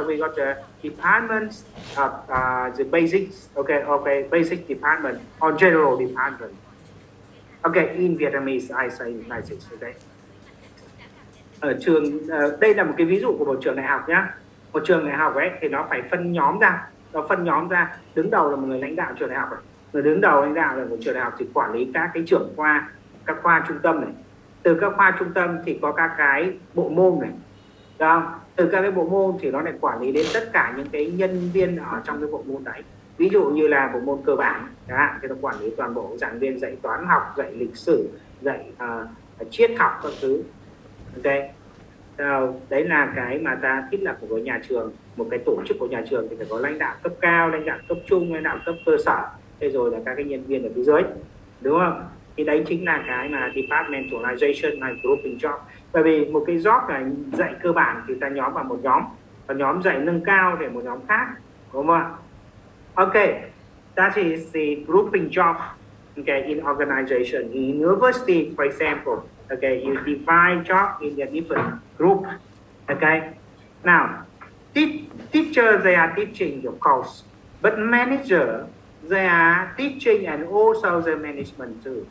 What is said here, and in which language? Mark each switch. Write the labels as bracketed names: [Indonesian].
[English] So we got the departments of the basics, okay, basic department or general department. Okay, in Vietnamese, I say like this, okay. [Vietnamese] Ở trường, đây là một cái ví dụ của một trường đại học nhá. Một trường đại học ấy thì nó phải phân nhóm ra, đứng đầu là một người lãnh đạo trường đại học này. Người đứng đầu lãnh đạo là một trường đại học thì quản lý các cái trưởng khoa, các khoa trung tâm này. Từ các khoa trung tâm thì có các cái bộ môn này, được không? Từ các cái bộ môn thì nó lại quản lý đến tất cả những cái nhân viên ở trong cái bộ môn đấy. Ví dụ như là bộ môn cơ bản, thì nó quản lý toàn bộ giảng viên dạy toán học, dạy lịch sử, dạy triết học các thứ. Ok, đấy là cái mà ta thiết lập của nhà trường, một cái tổ chức của nhà trường thì phải có lãnh đạo cấp cao, lãnh đạo cấp trung, lãnh đạo cấp cơ sở, thế rồi là các cái nhân viên ở phía dưới, đúng không? Thì đấy chính là cái mà departmentalization hay grouping job. Bởi vì một cái job là dạy cơ bản thì ta nhóm vào một nhóm, và nhóm dạy nâng cao để một nhóm khác, đúng không ạ? [English] Okay, that is the grouping job. Okay, in organization, in university, for example. Okay, you divide job in a different group. Okay, now teacher they are teaching, of course, but manager they are teaching and also the management too.